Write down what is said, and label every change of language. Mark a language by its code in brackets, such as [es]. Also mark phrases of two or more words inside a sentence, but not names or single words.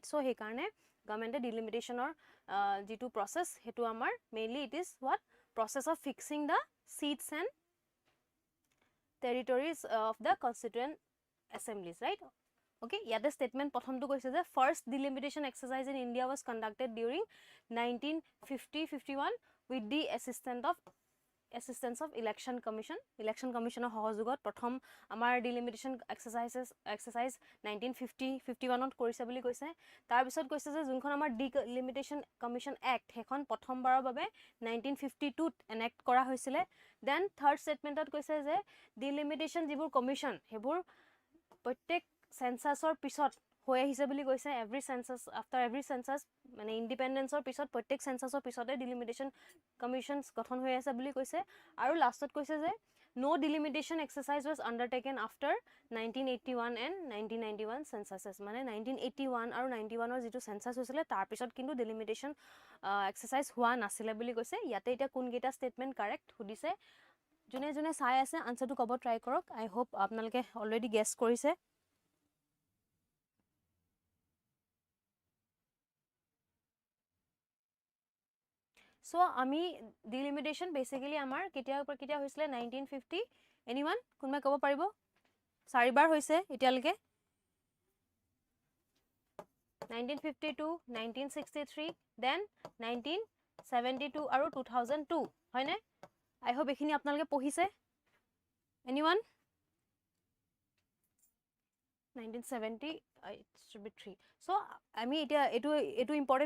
[as] চ' সেইকাৰণে গভৰ্ণমেণ্টে ডিলিমিটেশ্যনৰ যিটো প্ৰচেছ সেইটো আমাৰ মেইনলি [en] it is what process of fixing the seats and territories of the constituent assemblies right okay. [as] ইয়াতে ষ্টেটমেণ্ট প্ৰথমটো কৈছে যে [en] first delimitation exercise in India was conducted during 1950-51 with the assistant of assistance of election commission [as] সহযোগত প্ৰথম আমাৰ [en] delimitation exercise [as] 1951 ত কৰিছে বুলি কৈছে তাৰ পিছত কৈছে যে যোনখন আমাৰ [en] delimitation commission act [as] হেখন প্ৰথমবাৰৰ বাবে 1952 ত enact কৰা হৈছিলে [en] then third statement [as] ত কৈছে যে delimitation যিবোৰ commission হেবোৰ প্ৰত্যেক censusৰ পিছত হৈ আহিছে বুলি কৈছে [en] every census after every census [as] মানে ইন্ডিপেন্ডেন্সৰ পিছত প্ৰত্যেক censusৰ পিছতে [en] delimitation commissions [as] গঠন হৈ আছে বুলি কৈছে আৰু লাষ্টত কৈছে [en] যে no delimitation exercise was undertaken after 1981 and 1991 censuses [as] মানে 1981 আৰু 91 ৰ যেটো census হৈছিলে তাৰ পিছত কিন্তু [en] delimitation exercise [as] হোৱা নাছিলে বুলি কৈছে ইয়াতে এটা কোন কেটা statement correct সুদিছে জুনে জুনে চাই আছে আনসাৰটো কব ট্ৰাই কৰক [en] I hope [as] আপোনালোকে [en] already guess [as] কৰিছে So, আমি [en] delimitation basically [as] আমাৰ কেতিয়া হৈছিলে 1950 anyone কোনবা কব পাৰিব চাৰিবাৰ হৈছে এতিয়ালৈকে 1952 1963 then 1972 আৰু 2002 হয়নে [en] I hope [as] এখিনি আপোনালোকে পঢ়িছে anyone 1970 [en] it should be 3 so [as] আমি এতিয়া এটো ইম্পৰ্টেন্ট